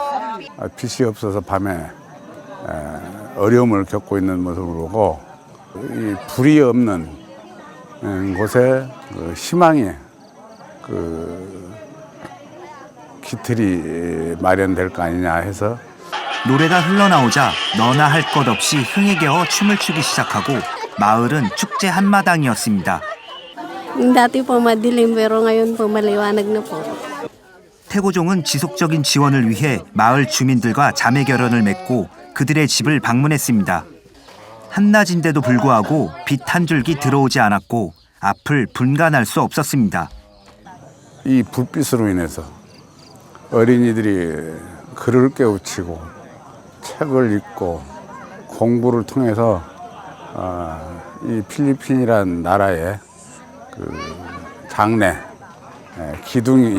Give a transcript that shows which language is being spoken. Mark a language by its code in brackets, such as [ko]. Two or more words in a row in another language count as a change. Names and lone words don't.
[ko] 빛이 없어서 밤에 어려움을 겪고 있는 모습을 보고 이 불이 없는 곳에 희망의 깃틀이 마련될 거 아니냐 해서 노래가 흘러나오자 너나 할 것 없이 흥에 겨워 춤을 추기 시작하고 마을은 축제 한마당이었습니다. [tl] Dati po madilim pero ngayon po maliwanag na po. [ko] 태고종은 지속적인 지원을 위해 마을 주민들과 자매 결연을 맺고 그들의 집을 방문했습니다. 한낮인데도 불구하고 빛 한 줄기 들어오지 않았고 앞을 분간할 수 없었습니다. 이 불빛으로 인해서 어린이들이 글을 깨우치고 책을 읽고 공부를 통해서 이 필리핀이란 나라의 장래, 기둥이